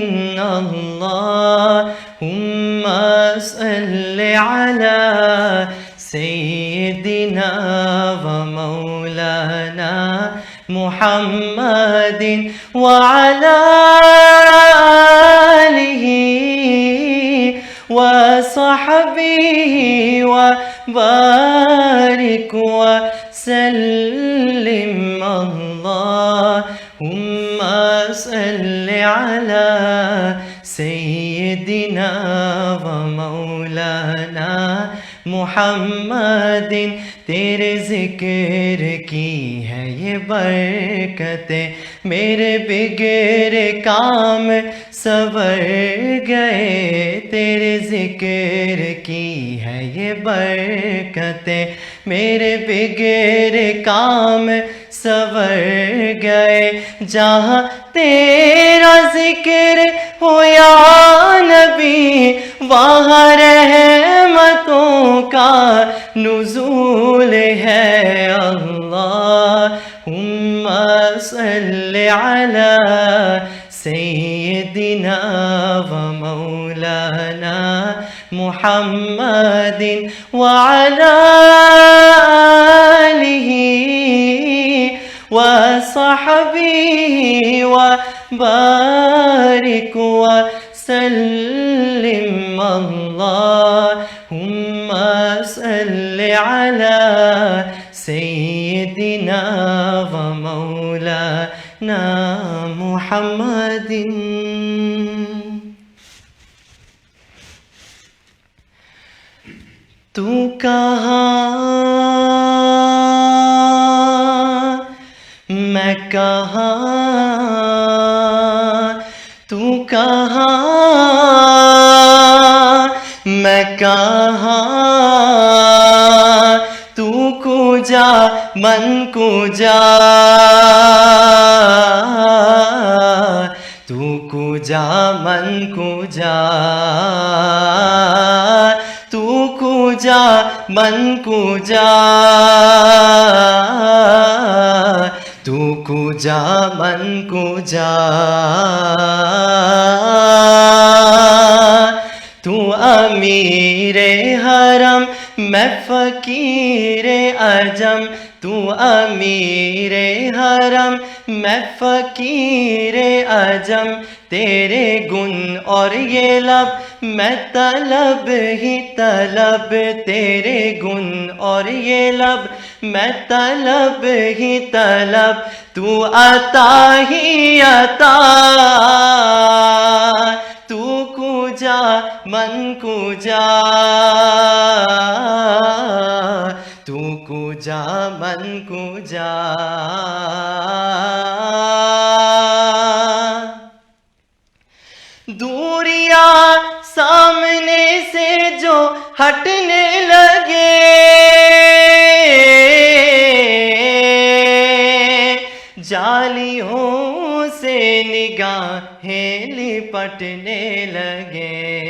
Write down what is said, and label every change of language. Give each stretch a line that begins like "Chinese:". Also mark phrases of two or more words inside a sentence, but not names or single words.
Arabic: اللہم صل علی سیدنا و مولانا محمد وعلى آله وصحبه وبارك سلم اللهم صل على سيدنا ومولانا محمد
Urdu: تیرے ذکر کی ہے یہ برکتیں میرے بگڑے کام سنور گئے تیرے ذکر کی ہے یہ برکتیں میرے بگڑے کام سنور گئے جہاں تیرا ذکر ہو یا نبی وہاں رحمتوں کا نزول ہے
Arabic: اللہم صل علی سیدنا و مولانا محمد وعلی آلہ وصحبہ وبارک وسلم اللہم صل علی سیدنا و مولانا محمد
Urdu: تو کہاں میں کہاں تو کہاں میں کہاں
Persian: تو کجا من کجا تو کجا من کجا تو کجا من کجا تو کجا من کجا
Urdu: تو امیر حرم میں فقیر عجم تو امیر حرم میں فقیر عجم تیرے گن اور یہ لب میں طلب ہی طلب تیرے گن اور یہ لب میں طلب ہی طلب تو عطا ہی عطا
Persian: تو کجا من کجا تو کجا من کجا
Urdu: دوریاں سامنے سے جو ہٹنے لگے جالیوں سے نگاہیں لپٹنے لگے